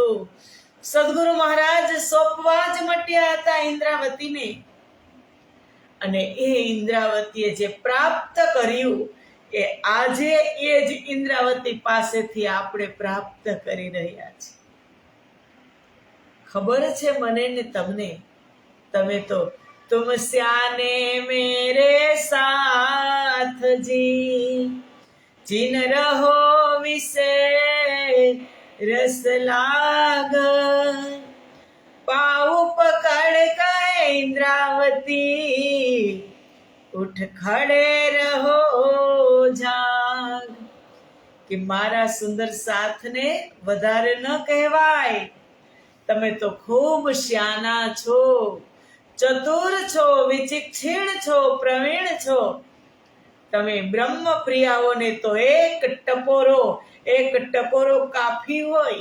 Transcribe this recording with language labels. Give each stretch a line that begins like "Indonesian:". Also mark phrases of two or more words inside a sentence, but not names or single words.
Gujarati: સદગુરુ મહારાજ સોંપવા જ મટ્યા હતા ઇન્દ્રાવતીને, અને એ ઇન્દ્રાવતીએ જે પ્રાપ્ત કર્યું એ આજે એ જ ઇન્દ્રાવતી પાસેથી આપણે પ્રાપ્ત કરી રહ્યા છીએ. ખબર છે મને ને તમને, તમે તો
Hindi: तुम स्याने मेरे साथ जी, जिन रहो विसे रस लाग, पाऊ पकड़ गए इंद्रावती, उठ खड़े रहो जाग.
Gujarati: કે મારા સુંદર સાથને વધારે ન કહેવાય, તમે તો ખૂબ શ્યાના છો, ચતુર છો, વિચિક્ષણ છો, પ્રવીણ છો. તમે બ્રહ્મ પ્રિયાઓને તો એક ટપોરો કાફી હોય.